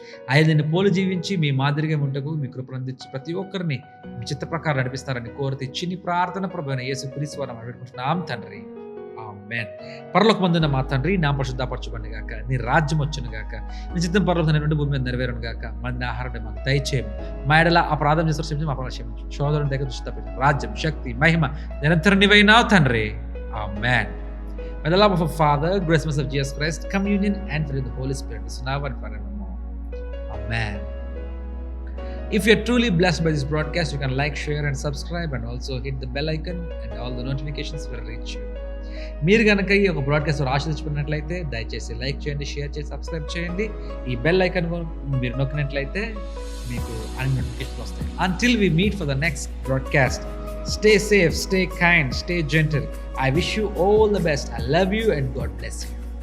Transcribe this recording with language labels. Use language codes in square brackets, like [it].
[te] ఆయన నిన్ను పోలు జీవించి మీ మాదిరిగా ఉంటకు మీ కృపను అందించి ప్రతి ఒక్కరిని మీ చిత్త ప్రకారం నడిపిస్తారని కోరితే చిన్ని ప్రార్థన ప్రభువైన యేసుక్రీస్తు వారిని అడుగుతున్నాం తండ్రి. ఆమేన్. పరలోకమందున్న మా తండ్రి, నా పరిశుద్ధపరచబడును గాక, నీ రాజ్యం వచ్చును గాక, నీ చిత్తం పరలోకమందు భూమి మీద నెరవేరును గాక. మంది ఆహారం మాకు దయచేయము, మా ఎడల అపరాధం చేసిన క్షమించి మా అపరాధం క్షమించు. సోదరుని దగ్గర దృష్టి తప్పించు. రాజ్యం, శక్తి, మహిమ నిరంతరం నీవైనావు తండ్రి. ఆమేన్. [en] May the love of our Father, grace of Jesus Christ, communion and fellowship of the Holy Spirit is now and forevermore. Amen. If you're truly blessed by this broadcast, you can like, share and subscribe and also hit the bell icon and all the notifications will reach you. [te] మీరు కనుక ఈ యొక్క broadcast ఆశీర్వదించుకున్నట్లయితే దయచేసి like చేయండి, share చేసి subscribe చేయండి. ఈ bell icon మీరు నొక్కినట్లయితే మీకు అన్ని నోటిఫికేషన్స్ వస్తాయి. [en] Until we meet for the next broadcast, stay safe, stay kind, stay gentle. I wish you all the best. I love you and God bless you.